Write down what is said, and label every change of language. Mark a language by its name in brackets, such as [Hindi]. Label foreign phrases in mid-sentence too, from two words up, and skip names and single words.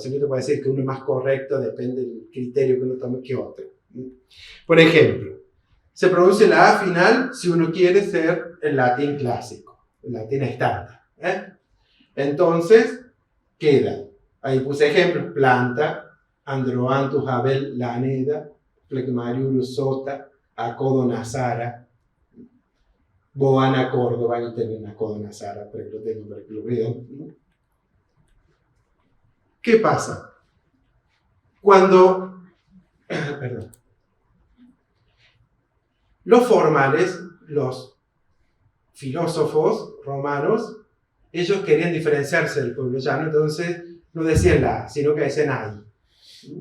[Spanish] Siempre puede decir que uno es más correcto, depende del criterio que uno tome que otro. Por ejemplo, se pronuncia la A final si uno quiere ser el latín clásico, el latín estándar. Entonces, queda. Ahí puse ejemplos: planta, androanthus habel laneda, flegmariurus sota, acodonazara, boana Córdoba, y también acodonazara, pero lo tengo para que lo vean. ¿Qué pasa? Cuando, perdón, los formales, los filósofos romanos, ellos querían diferenciarse del pueblo llano, entonces no decían la A, sino que decían AI.